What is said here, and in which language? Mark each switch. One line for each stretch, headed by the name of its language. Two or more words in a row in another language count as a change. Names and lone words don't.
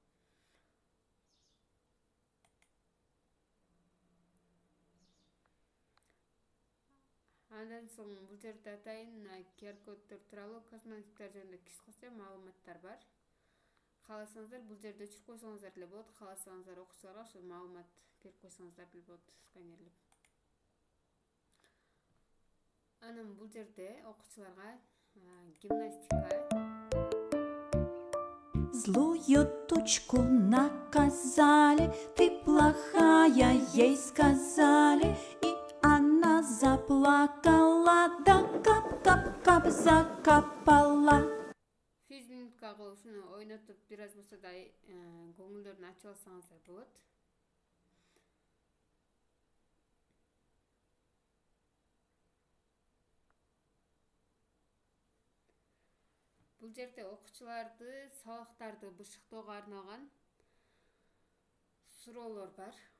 Kyrgyz: Андан соң бул жерде атайын QR коддор тууралуу космонавттар жөнүндө кыскача маалыматтар бар. Кааласаңыздар бул жерде өчүрүп койсоңуздар деле болот. Кааласаңыздар окуучуларга ошол маалымат берип койсоңуздар деле болот, сканерлеп. Анан бул жерде окуучуларга гимнастика.
Russian: Злую тучку наказали, ты плохая, ей сказали, и она заплакала, да кап-кап-кап закапала. Физ минутка
Kyrgyz: кылып ушуну ойнотуп бир аз болсо да көңүлдөрүн ачып алсаңыздар болот. Бул жерде окуучуларды сабактарды бышыктоого арналган суроолор бар.